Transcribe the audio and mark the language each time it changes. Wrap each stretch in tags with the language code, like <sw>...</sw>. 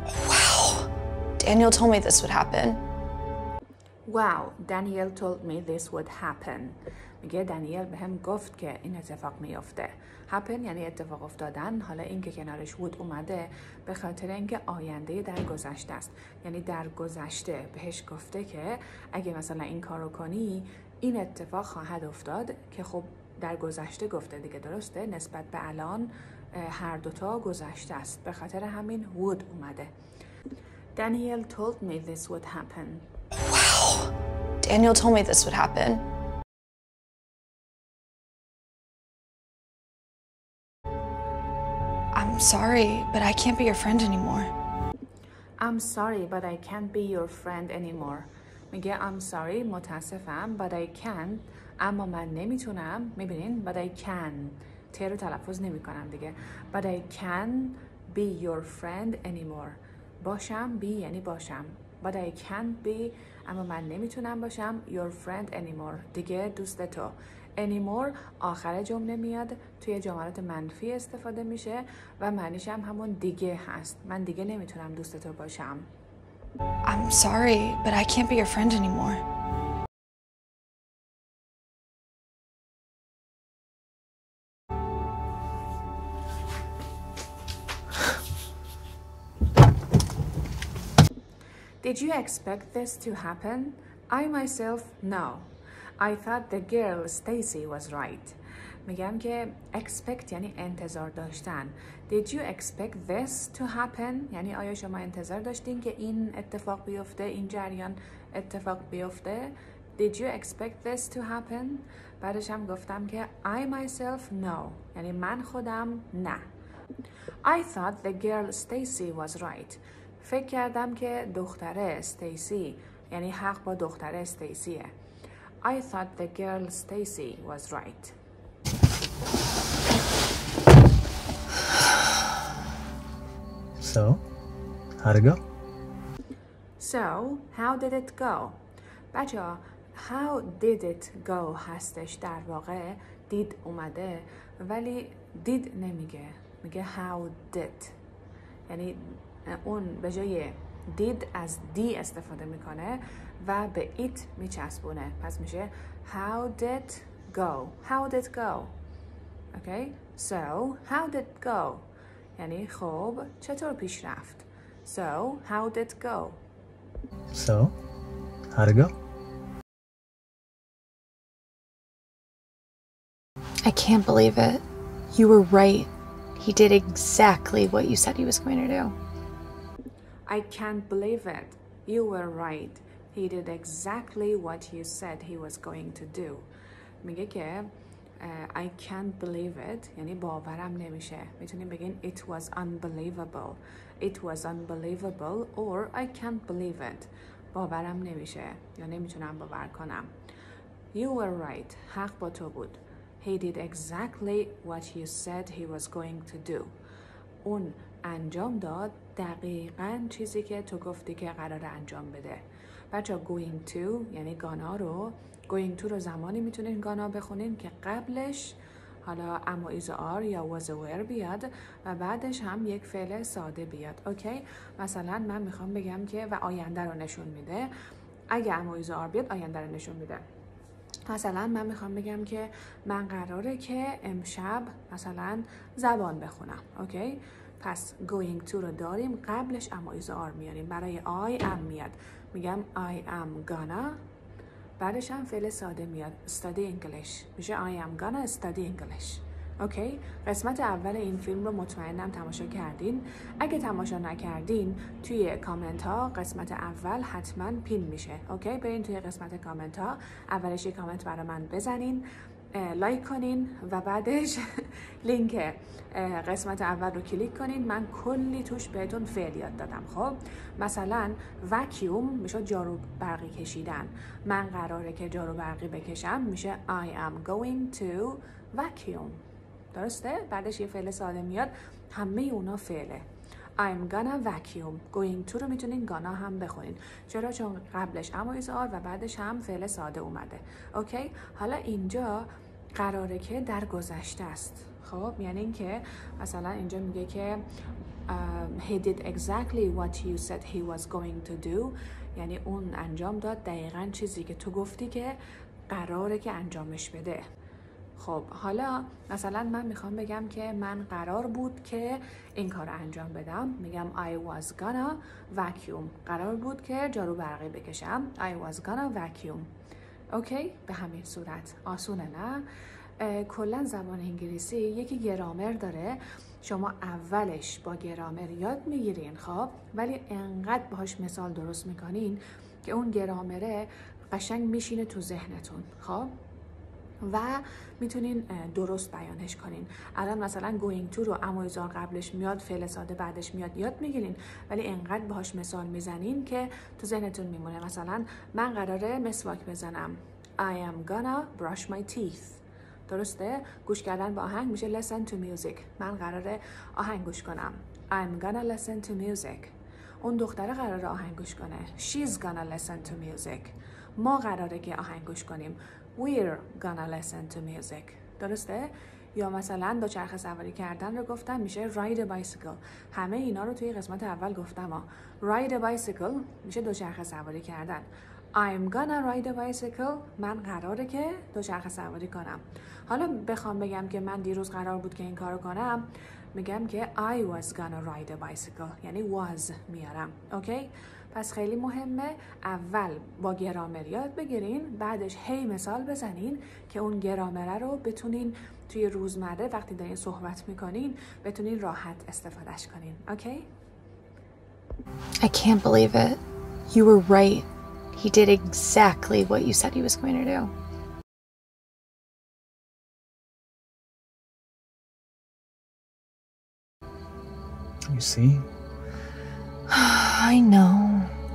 <en>Wow. Daniel told me this would happen. Wow, Daniel told me this would happen.</en> <fa>میگه دانیل بهم گفت که این اتفاق میفته. happen یعنی اتفاق افتادن. حالا این که کنارش would اومده به خاطر اینکه آینده در گذشته است. یعنی در گذشته بهش گفته که اگه مثلا این کارو کنی این اتفاق خواهد افتاد که خب در گذشته گفته دیگه، درسته؟ نسبت به الان هر دوتا گذشته است. به خاطر همین would اومده.</fa> <en>Daniel told me this would happen. Wow. Daniel told me this would happen. I'm sorry, but I can't be your friend anymore. I'm sorry, but I can't be your friend anymore.</en> <fa>میگه</fa> <en>I'm sorry,</en> <fa>متاسفم,</fa> <en>but I can't.</en> <fa>اما من نمیتونم.</fa> <en>میبینین؟ But I can.</en> <fa>ت رو تلفظ نمی کنم دیگه.</fa> <en>But I can be your friend anymore.</en> <fa>باشم، be یعنی باشم.</fa> <en>But I can't be.</en> <fa>اما من نمیتونم باشم</fa> <en>your friend anymore.</en> <fa>دیگه دوست تو. anymore آخر جمله میاد، توی جملات منفی استفاده میشه و معنیش هم همون دیگه هست. من دیگه نمیتونم دوست تو باشم.</fa> <en>I'm sorry, but I can't be your friend anymore. Did you expect this to happen? I myself, no. I thought the girl Stacy was right.</en> <fa>میگم که expect یعنی انتظار داشتن.</fa> <en>Did you expect this to happen?</en> <fa>یعنی آیا شما انتظار داشتین که این اتفاق بیفته، این جریان اتفاق بیفته؟</fa> <en>Did you expect this to happen?</en> <fa>بعدش هم گفتم که</fa> <en>I myself, no.</en> <fa>یعنی من خودم نه.</fa> <en>I thought the girl Stacy was right.</en> <fa>فکر کردم که دختره استیسی، یعنی حق با دختره استیسیه.</fa> <en>I thought the girl Stacy was right. So, how'd it go? So, how did it go?</en> <fa>بچه‌ها</fa> <en>how did it go</en> <fa>هستش، در واقع did اومده ولی did نمیگه، میگه how did. یعنی اون به جای did از دی استفاده میکنه و به it میچسبونه. پس میشه</fa> <en>how did go. How did go. Okay? So, how did go.</en> <fa>یعنی خب چطور پیش رفت.</fa> <en>So, how did go. So, how'd it go? I can't believe it. You were right. He did exactly what you said he was going to do. I can't believe it. You were right. He did exactly what you said he was going to do.</en> <fa>میگه که</fa> <en>I can't believe it</en> <fa>یعنی باورم نمیشه. میتونیم بگین</fa> <en>it was unbelievable. It was unbelievable or I can't believe it.</en> <fa>باورم نمیشه یا نمیتونم باور کنم.</fa> <en>You were right.</en> <fa>حق با تو بود.</fa> <en>He did exactly what you said he was going to do.</en> <fa>اون انجام داد دقیقاً چیزی که تو گفتی که قرار انجام بده. بچه going to یعنی گانا رو going to رو زمانی میتونین گانا بخونین که قبلش حالا اما ایز آر یا was aware بیاد و بعدش هم یک فعل ساده بیاد. اوکی؟ مثلا من میخوام بگم که و آینده رو نشون میده. اگه اما ایز آر بیاد آینده رو نشون میده. مثلا من میخوام بگم که من قراره که امشب مثلا زبان بخونم. اوکی؟ پس going to رو داریم قبلش اما ایز آر میاریم.</fa> <en>برای I am میاد میگم I am gonna</en> <fa>بعدش هم فعل ساده میاد</fa> <en>study English میشه I am gonna study English.</en> <fa>اوکی؟ قسمت اول این فیلم رو مطمئنم تماشا کردین. اگه تماشا نکردین توی کامنت ها قسمت اول حتما پین میشه. اوکی؟ برین توی قسمت کامنت ها اولش یک کامنت برای من بزنین، لایک کنین و بعدش لینک قسمت اول رو کلیک کنین. من کلی توش بهتون فعل یاد دادم. خب مثلا وکیوم میشه جارو برقی کشیدن. من قراره که جارو برقی بکشم میشه</fa> <en>I am going to vacuum.</en> <fa>درسته؟ بعدش یه فعل ساده میاد. همه اونا فعله.</fa> <en>I'm gonna vacuum.</en> <fa>going to رو میتونین گانا هم بخونین. چرا؟ چون قبلش اما ایز آر و بعدش هم فعل ساده اومده. اوکی؟ حالا اینجا قراره که در گذشته است. خب یعنی این که مثلا اینجا میگه که</fa> <en>he did exactly what you said he was going to do.</en> <fa>یعنی اون انجام داد دقیقاً چیزی که تو گفتی که قراره که انجامش بده. خب حالا مثلا من میخوام بگم که من قرار بود که این کار انجام بدم. میگم</fa> <en>I was gonna vacuum.</en> <fa>قرار بود که جارو برقی بکشم.</fa> <en>I was gonna vacuum.</en> <fa>اوکی؟ به همین صورت. آسونه نه؟ کلا زبان انگلیسی یکی گرامر داره. شما اولش با گرامر یاد میگیرین خب ولی انقدر باهاش مثال درست میکنین که اون گرامره قشنگ میشینه تو ذهنتون. خب و میتونین درست بیانش کنین. الان مثلا going to رو اما ایزار قبلش میاد فعل ساده بعدش میاد یاد میگیرین ولی انقدر باهاش مثال میزنین که تو ذهنتون میمونه. مثلا من قراره مسواک بزنم.</fa> <en>I am gonna brush my teeth.</en> <fa>درسته؟ گوش کردن با آهنگ میشه</fa> <en>listen to music.</en> <fa>من قراره آهنگ گوش کنم.</fa> <en>I'm gonna listen to music.</en> <fa>اون دختره قراره آهنگ گوش کنه.</fa> <en>She's gonna listen to music.</en> <fa>ما قراره که آهنگ گوش کنیم.</fa> <en>We're gonna listen to music.</en> <fa>درسته؟ یا مثلا دوچرخه سواری کردن رو گفتم میشه</fa> <en>ride a bicycle.</en> <fa>همه اینا رو توی قسمت اول گفتم</fa> <en>ride a bicycle</en> <fa>میشه دوچرخه سواری کردن.</fa> <en>I'm gonna ride a bicycle.</en> <fa>من قراره که دوچرخه سواری کنم. حالا بخوام بگم که من دیروز قرار بود که این کارو کنم میگم که</fa> <en>I was gonna ride a bicycle</en> <fa>یعنی was میارم. اوکی؟ پس خیلی مهمه اول با گرامر یاد بگیرین بعدش هی مثال بزنین که اون گرامره رو بتونین توی روزمره وقتی دارین صحبت میکنین بتونین راحت استفادهش کنین. اوکی؟</fa> <en>I can't believe it. You were right. He did exactly what you said he was going to do. You see? I know.</en>